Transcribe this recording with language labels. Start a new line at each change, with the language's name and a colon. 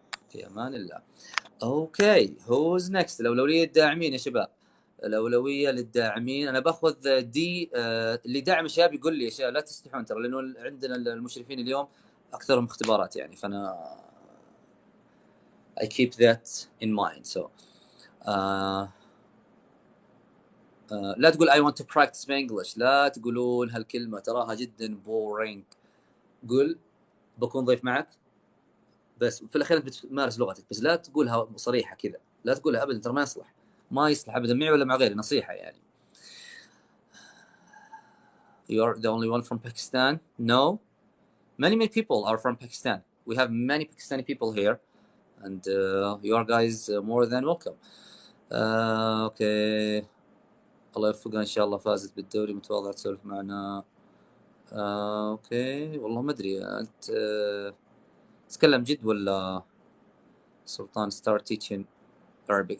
Arabic: في امان الله. اوكي
English: who's next؟
Arabic: الأولوية الداعمين يا شباب. الأولوية للداعمين. أنا باخذ دي. اللي داعم الشباب يقول لي يا شباب لا تستحون ترى، لأنه عندنا المشرفين اليوم أكثرهم اختبارات يعني، فأنا
English: I keep that in mind.
Arabic: So لا تقول
English: I want to practice my English،
Arabic: لا تقولون هالكلمة تراها جدا boring. قل بكون ضيف معك بس في الأخير بتمارس لغتك، بس لا تقولها صريحة كذا، لا تقولها أبدا، ترى ما يصلح أبدا معي ولا مع غيري، نصيحة يعني.
English: You are the only one from Pakistan? No, many people are from Pakistan. We have many Pakistani people here, and you are guys more than welcome. Okay.
Arabic: الله يوفقها إن شاء الله، فازت بالدوري، متواضعة تسولف معنا. اوكي والله ما ادري انت تتكلم جد ولا سلطان
English: start teaching Arabic.